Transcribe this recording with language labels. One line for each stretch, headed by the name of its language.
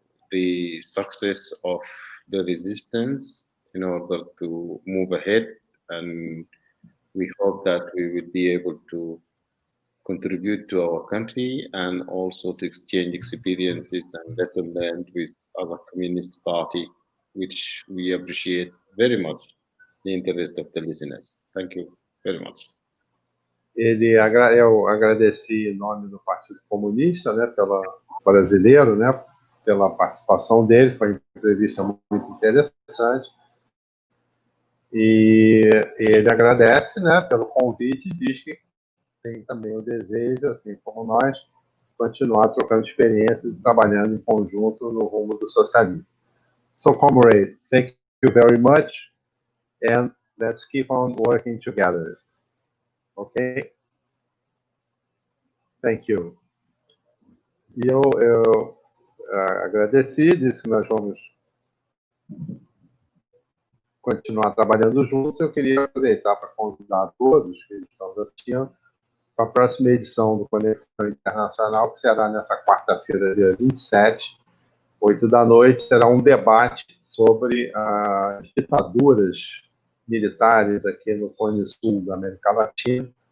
English: the success of the resistance in order to move ahead, and we hope that we will be able to contribute to our country and also to exchange experiences and lesson learned with other communist party, which we appreciate very much the interest of the listeners. Thank you very much.
Portuguese: Eu agradeci em nome do Partido Comunista, né, brasileiro, né, pela participação dele, foi uma entrevista muito interessante. E ele agradece, né, pelo convite e diz que tem também o desejo, assim como nós, continuar trocando experiências e trabalhando em conjunto no rumo do socialismo.
English: So, comrade, thank you very much, and let's keep on working together. Ok? Thank you.
Portuguese: E eu agradeci, disse que nós vamos continuar trabalhando juntos. Eu queria aproveitar para convidar a todos que estão assistindo para a próxima edição do Conexão Internacional, que será nessa quarta-feira, dia 27, 8 da noite, será um debate sobre as ditaduras militares aqui no Cone Sul da América Latina.